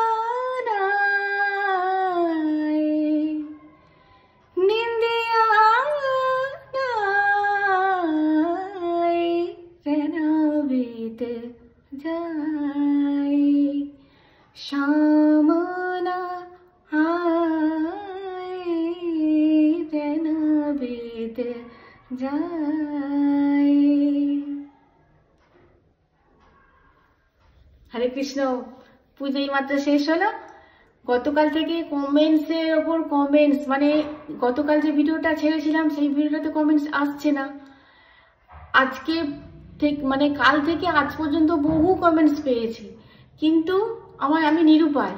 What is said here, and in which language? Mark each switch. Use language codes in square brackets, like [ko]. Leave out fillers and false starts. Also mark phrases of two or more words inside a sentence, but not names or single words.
[hi] नाए, निंदिया नाए, रहना बीत जाए, शाम ना आए, रहना बीत जाए। हरे कृष्ण। [bn] পুজো এই মাত্র শেষ হলো। গতকাল থেকে কমেন্টসের ওপর কমেন্টস, মানে গতকাল যে ভিডিওটা ছেড়েছিলাম সেই ভিডিওটাতে কমেন্টস আসছে না। আজকে মানে কাল থেকে আজ পর্যন্ত বহু কমেন্টস পেয়েছি, কিন্তু আমি নিরুপায়।